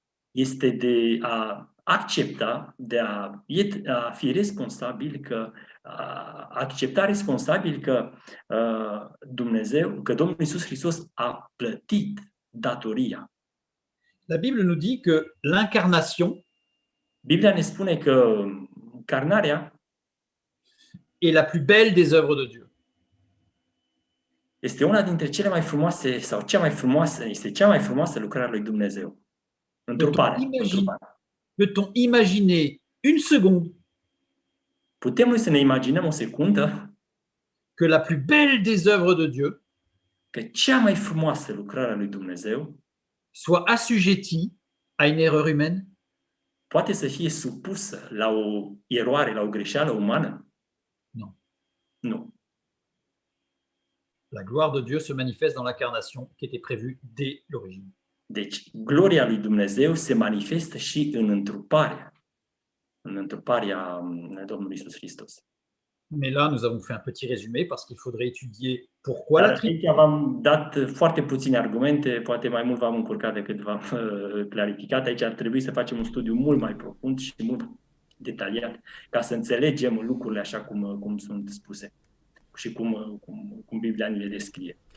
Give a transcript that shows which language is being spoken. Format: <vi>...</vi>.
<ro>este de a accepta, de a fi responsabil, a accepta responsabil că Domnul Isus Hristos a plătit datoria.</ro> <fr>La Bible nous dit que l'incarnation</fr> <ro>Biblia ne spune că încarnarea</ro> <fr>est la plus belle des œuvres de Dieu.</fr> <ro>este una dintre cele mai frumoase, sau cea mai frumoasă, este cea mai frumoasă lucrare a lui Dumnezeu. Întruparea.</ro> <fr>Peut-on imaginer une seconde</fr> <ro>Putem noi să ne imaginăm o secundă</ro> <fr>que la plus belle des œuvres de Dieu</fr> <ro>că cea mai frumoasă lucrare a lui Dumnezeu</ro> <fr>soit assujettie à une erreur humaine?</fr> <ro>poate să fie supusă la o eroare, la o greșeală umană? Nu. Nu.</ro> <fr>La gloire de Dieu se manifeste dans l'incarnation qui était prévue dès l'origine.</fr> <ro>Deci, gloria lui Dumnezeu se manifestă și în întruparea Domnului Iisus Hristos.</ro> <fr>Mais là, nous avons fait un petit résumé parce qu'il faudrait étudier pourquoi la Trinité.</fr> <ro>Aici v-am dat foarte puține argumente, poate mai mult v-am încurcat decât v-am clarificat. Aici ar trebui să facem un studiu mult mai profund și mult detaliat ca să înțelegem lucrurile așa cum sunt spuse și cum Biblia ni le descrie.</ro>